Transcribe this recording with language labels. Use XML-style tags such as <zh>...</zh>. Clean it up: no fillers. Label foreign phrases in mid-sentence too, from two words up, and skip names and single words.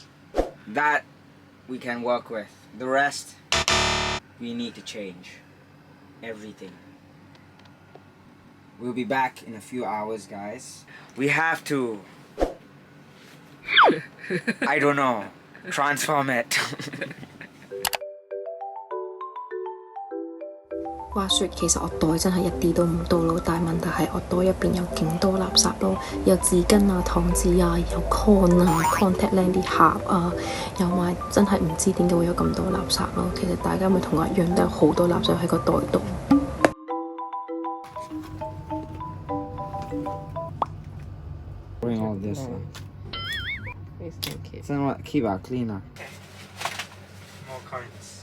<en>That we can work with. The rest, we need to change. Everything. We'll be back in a few hours, guys. We have to... I don't know. Transform it.</en> <yue>話說其實我袋真係一啲都唔多咯，但係問題係我袋入邊有勁多垃圾咯，有紙巾啊、糖紙啊、有 con 啊、</yue> <en>contact lens</en> <yue>啲盒啊，有埋真係唔知點解會有咁多垃圾咯。其實大家咪同我一樣都有好多垃圾喺個袋度。</yue> <en>Bring all this. So what? Keep it clean. More coins.</en>